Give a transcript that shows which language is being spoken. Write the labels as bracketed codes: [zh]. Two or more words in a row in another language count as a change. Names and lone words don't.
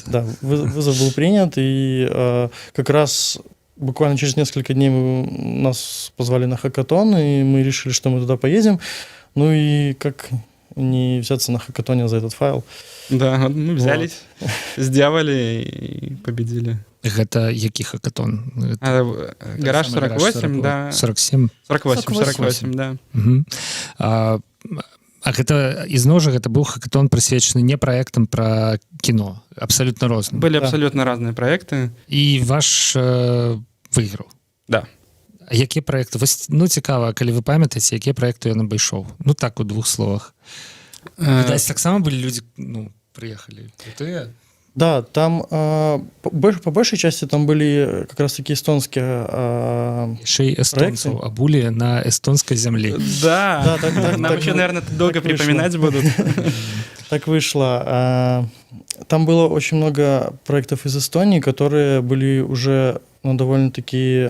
[ru] Да, вызов был принят, и как раз буквально через несколько дней нас позвали на хакатон, и мы решили, что мы туда поедем. Ну и как не взяться на хакатоне за этот файл. Да, вот мы взялись, сделали и победили. Это який хакатон? Гараж 48, да. 47? 48, да. [be] А гэта ізноў жа гэта быў хакатон прысвечаны не праектам пра кіно, абсалютна розным. Былі абсалютна разныя праекты. І ваш выйграў. Да. А якія праекты? Цікава, калі вы памятаеце, якія праекты ён абышоў? Так, у двух словах. Відаць, таксама былі людзі, прыехалі крутыя. [ru] Да, там по большей части там были как раз-таки эстонские еще и эстонцев обули на эстонской земле. Да, нам еще, наверное, долго припоминать будут. Так вышло. Там было очень много проектов из Эстонии, которые были уже довольно-таки...